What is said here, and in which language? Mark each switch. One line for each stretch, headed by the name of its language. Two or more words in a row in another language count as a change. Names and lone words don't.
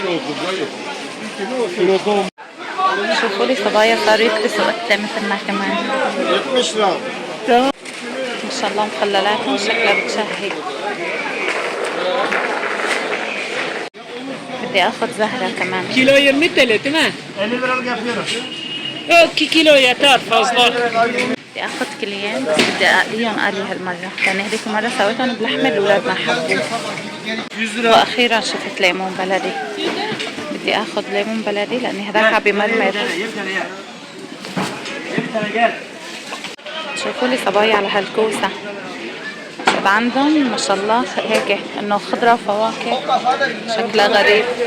Arabic: شوفوا لي صبايا صاروا يكبسوا قتلة مثلنا كمان. ما شاء الله مخللاتهم شكلها بتشهي. بدي اخذ زهرة كمان.
Turkish: Kilo 20 TL değil mi? 50 liralık yapıyorum. Yok 2 kilo yeter fazla.
Arabic: بدي اخذ كليين بس بدي اقليهم قلي هالمرة، لان هذيك المرة سويتهم بلحمة الاولاد ما حبوا.
Turkish: 100 lira.
Arabic: واخيرا شفت ليمون بلدي، بدي اخذ ليمون بلدي لاني هذاك عم بمرمر. شوفوا لي صبايا على هالكوسة، شوف عندهم ما شاء الله هيك انه خضرة وفواكه شكلها غريب.